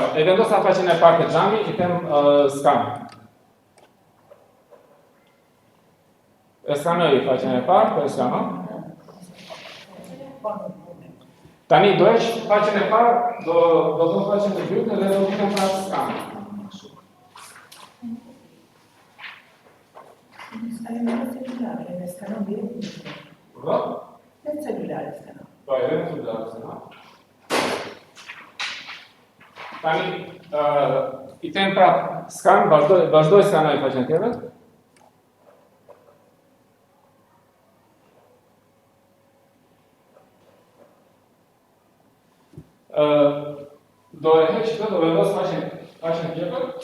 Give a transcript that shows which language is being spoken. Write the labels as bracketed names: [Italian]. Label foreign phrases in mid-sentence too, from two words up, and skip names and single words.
[Albanian] E vendosa faqen e parë të xhami, I them skan. E skanoj faqen e parë, po e skanoj. Tani do heq faqen e parë, do do faqen e dytë dhe do të them prapë skan. [Italian] cellulare, scanno bene. Cosa? Nel cellulare scanno. Poi, nel cellulare scanno. [Albanian] Tani, I them prap skan, vazhdoj skanoj faqen tjetër. Do e heq këtë, do vendos faqen tjetër.